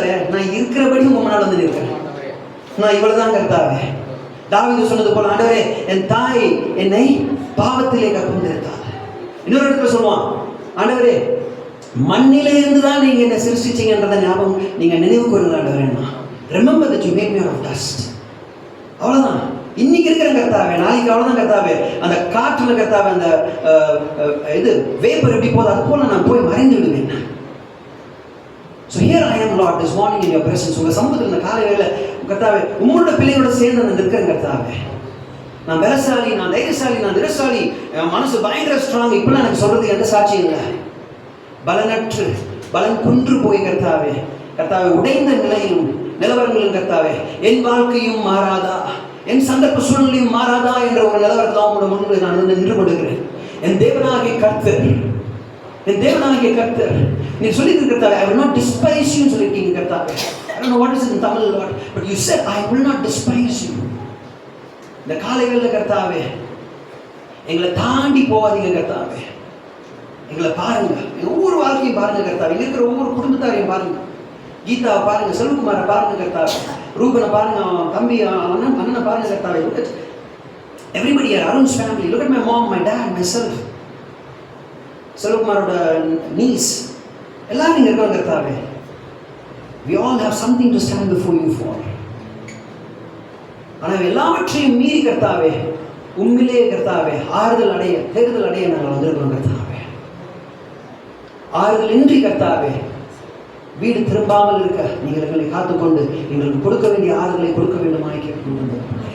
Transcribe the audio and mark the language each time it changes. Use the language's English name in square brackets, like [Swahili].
[Tamil] ஆண்டவரே நான் இருக்கிறபடி உங்க முன்னாடி வந்து நிற்கிறேன். நான் இவ்வளவுதான் கர்த்தாவே. தாவீது சொன்னது போல, ஆண்டவரே என் தாய் என்னை பாவத்திலே கற்பந்தெடுத்தார். இன்னொரு இடத்துல சொல்லுவான், ஆண்டவரே மண்ணிலே இருந்து தான் நீங்க என்ன சிருஷ்டிச்சீங்கன்றத ஞாபகம் நீங்க நினைவு கூறுங்க ஆண்டவரே. [English] Remember that you made me out of dust. [Tamil] அவ்வளவுதான். இன்னைக்கு இருக்கிற கர்த்தாவே, நாளைக்கு அவ்வளவுதான் கர்த்தாவே. அந்த காற்றுல கர்த்தாவே அந்த இது வேப்பர் எப்படி போகுது அது போல நான் போய் மறைந்து விடுவேன். [English] So here I am Lord this morning in your presence. [Tamil] உங்க சமூகத்தில் இந்த காலை வேளை கர்த்தாவே உங்களோட பிள்ளைகளோட சேர்ந்து நான் இருக்கிறேன் கர்த்தாவே. நான் பலசாலி, நான் தைரியசாலி, நான் திடசாலி, என் மனசு பயங்கர ஸ்ட்ராங் இப்பெல்லாம் எனக்கு சொல்றதுக்கு எந்த சாட்சியும் இல்லை. பலனற்று பலன் குன்று போய் கர்த்தாவே, கர்த்தாவே உடைந்த நிலையிலும் நிலவரங்களும் கர்த்தாவே என் வாழ்க்கையும் மாறாதா, என் சந்தர்ப்ப சூழ்நிலையும் மாறாதா என்ற ஒரு நிலவரத்தில் உங்களோட முன்பு நான் வந்து நின்று கொண்டிருக்கிறேன். என் தேவனாகிய கர்த்தர், என் தேவனாகிய கர்த்தர் நீ சொல்லிட்டு கர்த்தாவே, [English] I will not despise you [Tamil] சொல்லிருக்கீங்க கர்த்தாவே. [English] I don't know what is it in Tamil Lord, but you said I will not despise you. [Tamil] இந்த காலைகளில் கர்த்தாவே எங்களை தாண்டி போவாதீங்க கர்த்தாவே. எங்களை பாருங்க, ஒவ்வொரு வாழ்க்கையும் பாருங்க கர்த்தாவே. இருக்கிற ஒவ்வொரு குடும்பத்தாரையும் பாருங்க. கீதாவை பாருங்க, செல்வகுமாரை பாருங்க கர்த்தாவே, ரூபனை பாருங்க, அவன் தம்பி அண்ணனை பாருங்க கர்த்தாவே. [English] Look at everybody here, Arun's family. Look at my mom, my dad, myself. [Tamil] செல்வகுமாரோட knees எல்லாரும் இங்க இருக்காங்க கர்த்தாவே. [English] We all have something to stand before you for. [Tamil] ஆனால் எல்லாவற்றையும் மீறி கர்த்தாவே, உண்மையிலே கர்த்தாவே ஆறுதல் அடைய, தேடுதல் அடைய நாங்கள் வந்திருக்கிறோம் கர்த்தாவே. ஆறுதல் இன்றி கர்த்தாவே வீடு திரும்பாமல் இருக்க நீங்கள் எங்களை காத்துக்கொண்டு எங்களுக்கு கொடுக்க வேண்டிய ஆறுதலை கொடுக்க வேண்டுமாய் கேட்கணும்.